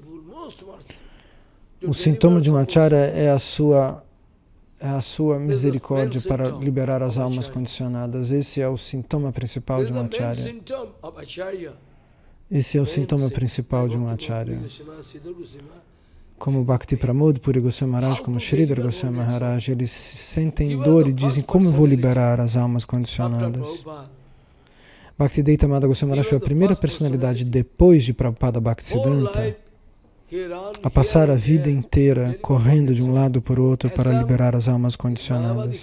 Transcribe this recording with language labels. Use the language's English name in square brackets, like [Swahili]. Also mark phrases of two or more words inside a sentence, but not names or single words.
[Portuguese] O sintoma de um acharya é a sua misericórdia para liberar as almas condicionadas. Esse é o sintoma principal de um acharya. Esse é o sintoma principal de um acharya. Como Bhakti Pramod Puri Goswami Maharaj, como Sridhar Goswami Maharaj, eles sentem dor e dizem, como eu vou liberar as almas condicionadas? Bhaktivedanta Goswami Maharaj foi a primeira personalidade depois de Prabhupada Bhaktisiddhanta a passar a vida inteira correndo de um lado para o outro para liberar as almas condicionadas.